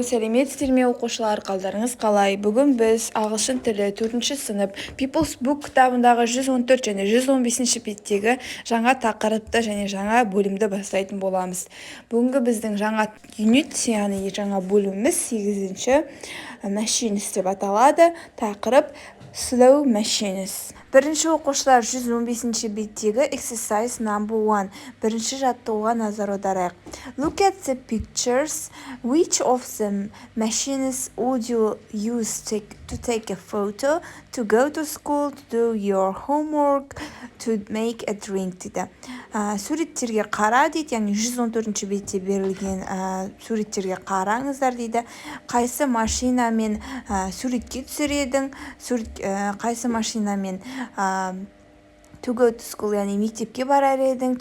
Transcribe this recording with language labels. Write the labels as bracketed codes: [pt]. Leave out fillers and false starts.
[kk] Сәлеметсіздер ме оқушылар, қалдарыңыз қалай? Бүгін біз ағылшын тілі 4-ші сынып People's Book кітабындағы 114 және 115-ші беттегі жаңа тақырыпты және жаңа бөлімді бастайтын боламыз. Бүгінгі біздің жаңа юнит, яғни жаңа бөліміміз 8-ші machines деп аталады. Тақырып [en] slow machines. [kk] Бірінші оқушылар 115-ші беттегі [en] exercise number 1. [kk] Бірінші жаттығуға назар аударайық. [en] Look at the pictures. Which of the machines would you use to take a photo, to go to school, to do your homework, to make a drink [kk] дейді. Суреттерге қара дейді, яғни 114-ші бетте берілген суреттерге қараңыздар дейді. Қайсы машинамен суретке түсер едің? Қайсы машинамен [en] to go to school, [kk] яғни мектепке барар едің?